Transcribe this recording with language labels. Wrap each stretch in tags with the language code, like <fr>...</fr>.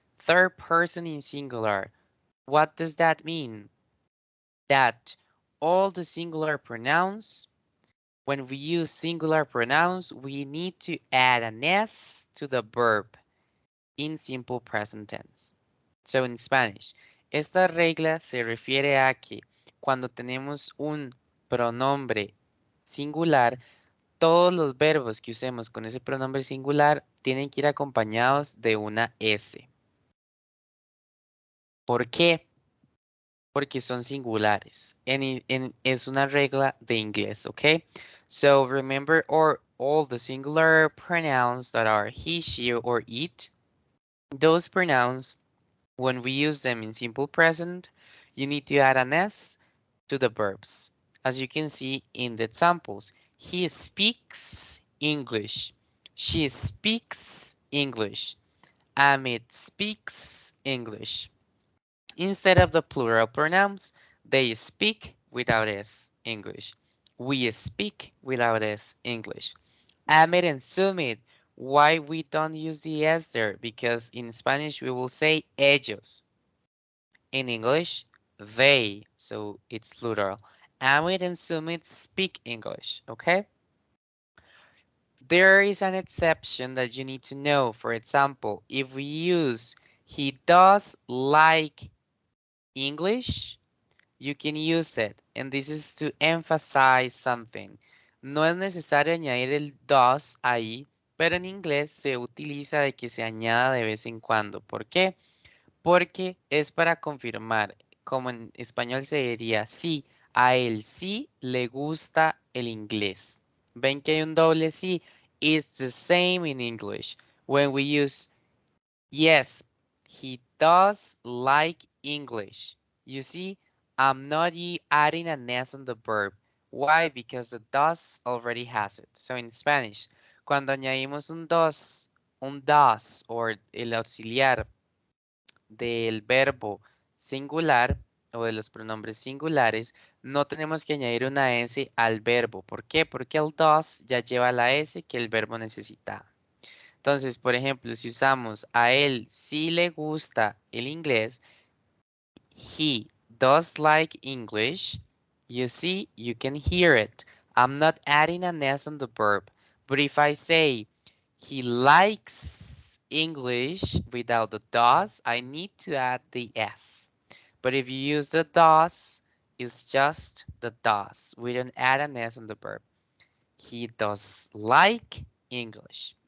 <en>Third person in singular. What does that mean? That all the singular pronouns, when we use singular pronouns, we need to add an S to the verb in simple present tense. So in Spanish,</en> <es>esta regla se refiere a que cuando tenemos un pronombre singular, todos los verbos que usemos con ese pronombre singular tienen que ir acompañados de una S. ¿Por qué? Porque son singulares. Es una regla de inglés, ¿ok?</es> <en>So remember all the singular pronouns that are he, she, or it. Those pronouns, when we use them in simple present, you need to add an S to the verbs. As you can see in the examples, he speaks English. She speaks English. Amit speaks English. Instead of the plural pronouns, they speak without S English. We speak without S English. Amit and Sumit, why we don't use the S there? Because in Spanish we will say ellos. In English, they, so it's plural. Amit and Sumit speak English, okay? There is an exception that you need to know. For example, if we use he does like English, you can use it. And this is to emphasize something.</en> <es>No es necesario añadir el does ahí, pero en inglés se utiliza de que se añada de vez en cuando. ¿Por qué? Porque es para confirmar. como en español se diría sí. A él sí le gusta el inglés. ¿Ven que hay un doble sí?</es> <en>It's the same in English. When we use yes, he does like English. You see, I'm not adding an S on the verb. Why? Because the does already has it. So in Spanish,</en> <es>cuando añadimos un does, or el auxiliar del verbo singular o de los pronombres singulares, no tenemos que añadir una S al verbo. ¿Por qué? Porque el does ya lleva la S que el verbo necesita. Entonces, por ejemplo, si usamos a él sí le gusta el inglés,</es> <en>he does like English, you see, you can hear it. I'm not adding an S on the verb. But if I say he likes English without the does, I need to add the S. But if you use the does, it's just the does. We don't add an S on the verb. He does like English.</en>